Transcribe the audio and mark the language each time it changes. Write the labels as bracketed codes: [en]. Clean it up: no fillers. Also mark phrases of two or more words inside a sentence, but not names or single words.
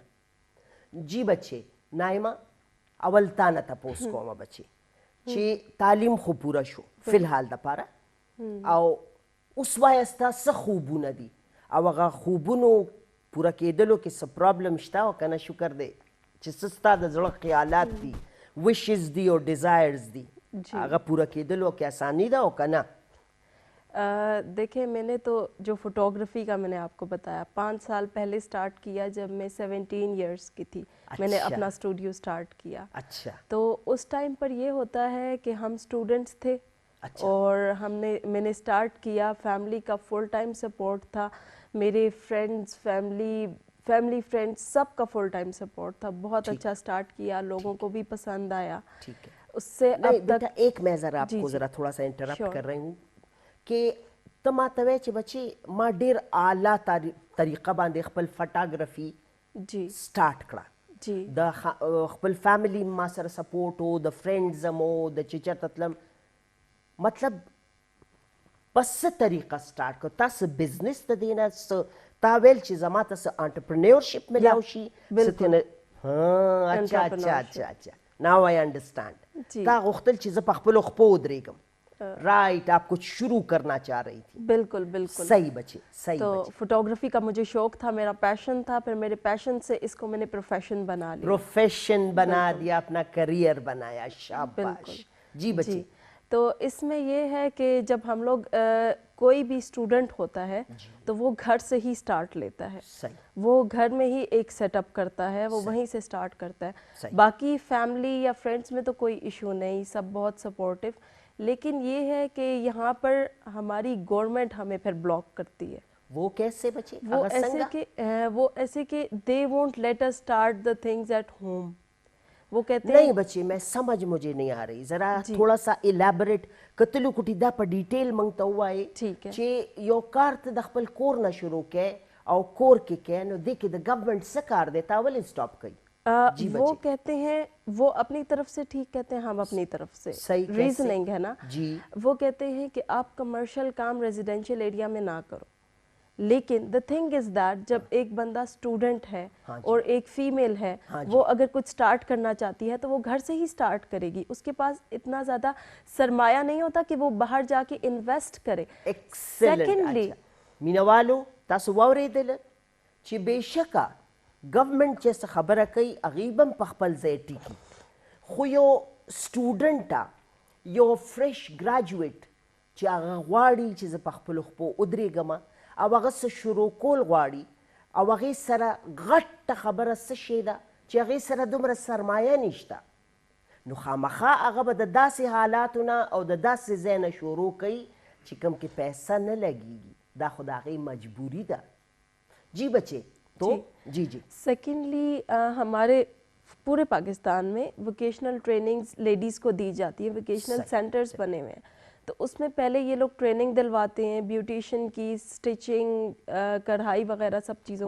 [ps] جی بچې نایمه اول تا نه تپوس کومه بچې چې تعلیم خو پوره شو فی الحال دپاره او اوس وایه ستا څه خوبونه دي او هغه خوبونو پوره کېدلو کې څه پرابلم شته او که نه شکر دی چې څه ستا د زړه خیالات دي وشز دي او ډیزایرز دي هغه پوره کېدلو کې آسانی ده او که نه. [ur] دیکھیں میں نے تو جو فوٹوگرافی کا میں نے آپ کو بتایا 5 سال پہلے سٹارٹ کیا جب میں 17 ایئرس کی تھی میں نے اپنا اسٹوڈیو سٹارٹ کیا. اچھا. تو اس ٹائم پر یہ ہوتا ہے کہ ہم اسٹوڈنٹس تھے اور میں نے سٹارٹ کیا فیملی کا فل ٹائم سپورٹ تھا میرے فرینڈس فیملی فرینڈس سب کا فل ٹائم سپورٹ تھا. بہت اچھا سٹارٹ کیا لوگوں کو بھی پسند آیا. اس سے اب تک ایک میں ذرا آپ کو ذرا تھوڑا سا انٹرپٹ کر رہی ہوں کہ [ps] ته ما ته وایې چې بچې ما ډېر اعلی طریقه باندې خپل فوټاګرافي سټارټ کړه د خپل فیملی ما سره سپورټ و د فرینډز مو د چې چېرته تلم مطلب په څه طریقه سټارټ کړه تا څه بزنس د دې نه څه تا ویل چې زما ته څه انټرپرینورشپ میلاو شي [ur] اچھا اچھا اچھا اچھا [en] now I understand [ps] تا غوښتل چې زه په خپلو خپو ودرېږم رائٹ [ur] آپ کچھ شروع کرنا چاہ رہی تھی. بالکل بالکل صحیح بچے صحیح. تو فوٹوگرافی کا مجھے شوق تھا میرا پیشن تھا پھر میرے پیشن سے اس کو میں نے پروفیشن بنا لیا پروفیشن بنا دیا اپنا کریئر بنایا. شاباش. جی بچے. تو اس میں یہ ہے کہ جب ہم لوگ کوئی بھی اسٹوڈنٹ ہوتا ہے تو وہ گھر سے ہی سٹارٹ لیتا ہے. وہ گھر میں ہی ایک سیٹ اپ کرتا ہے وہ وہیں سے سٹارٹ کرتا ہے. باقی فیملی یا فرینڈس میں تو کوئی ایشو نہیں سب بہت سپورٹیو. لیکن یہ ہے کہ یہاں پر ہماری گورنمنٹ ہمیں پھر بلاک کرتی ہے. وہ کیسے بچے؟ وہ ایسے کہ [en] they won't let us start the things at home. [ur] وہ کہتے ہیں نہیں بچے میں سمجھ مجھے نہیں آ رہی ذرا تھوڑا سا الیبریٹ [ps] کتلو کٹی دا په ډیټیل مونږ ته ووایې چې یو کار ته د خپل کور نه شروع کړې او کور کې کړې نو دې کې د ګورنمنټ څه کار دی تا ولې سټاپ کوي؟ [ur] وہ کہتے ہیں وہ اپنی طرف سے ٹھیک کہتے ہیں ہم اپنی طرف سے ریزننگ ہے نا. وہ کہتے ہیں کہ آپ کمرشل کام ریزیڈینشیل ایریا میں نہ کرو. لیکن [en] the thing is that [ur] جب ایک بندہ اسٹوڈنٹ ہے اور ایک فیمیل ہے وہ اگر کچھ سٹارٹ کرنا چاہتی ہے تو وہ گھر سے ہی سٹارٹ کرے گی. اس کے پاس اتنا زیادہ سرمایہ نہیں ہوتا کہ وہ باہر جا کے انویسٹ کرے. [ps] سیکنڈلی مینوالو تاسو واورېدل چې بېشکه گورنمنٹ چې څه خبره کوي هغې به هم په خپل ځای ټیکي خو یو سټوډنټه یو فرش ګراجویټ چې هغه غواړي چې زه په خپلو خپو ودرېږم او هغه څه شروع کول غواړي او هغې سره غټه خبره څه شی ده چې هغې سره دومره سرمایه نشته نو خامخا هغه به د داسې حالاتو نه او د داسې ځای نه شروع کوي چې کوم کې پیسه نه لګېږي دا خو د هغې مجبوري ده. [ur] جی بچے تو جی جی. سیکنڈلی ہمارے پورے پاکستان میں ووکیشنل ٹریننگز لیڈیز کو دی جاتی ہیں ووکیشنل سینٹرز بنے ہوئے ہیں تو اس میں پہلے یہ لوگ ٹریننگ دلواتے ہیں بیوٹیشین کی, اسٹچنگ, کڑھائی وغیرہ سب چیزوں کی,